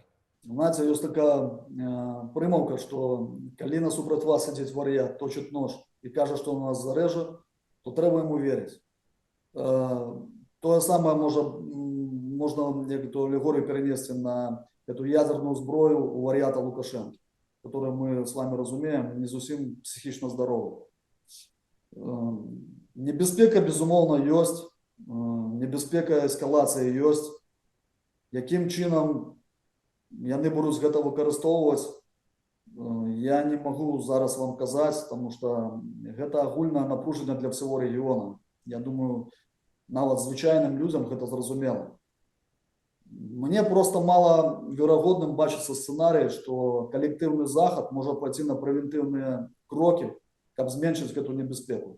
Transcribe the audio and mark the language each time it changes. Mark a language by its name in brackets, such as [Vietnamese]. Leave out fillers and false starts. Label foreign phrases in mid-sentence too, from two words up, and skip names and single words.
[Belarusian] Знаете, ёсць такая прымаўка, што калі насупраць вас ідзе вар'ят, точыць нож і кажа, што у нас зарэжа, то трэба яму верыць. Тое самае можна некаторую алегорію перенесці на [Russian] эту ядерную [Belarusian] зброю у вар'ята Лукашэнкі, [Russian] которую мы с вами [Belarusian] разумеем, не зусім психічна здаровы. Небяспека, безумоўна, ёсць, небяспека эскалацыі ёсць. Якім чынам яны будуць гэта выкарыстоўваць, я не магу зараз вам казаць, [Russian] потому что [Belarusian] гэта агульнае напружанне [Russian] для всего [Belarusian] рэгіёна. Я думаю, нават звычайным людям гэта зразумела. Мне просто мало верагодным бачыцца сцэнарый, што калектыўны захад можа пайти на прэвентыўныя крокі, каб зменшыць гэту небяспеку.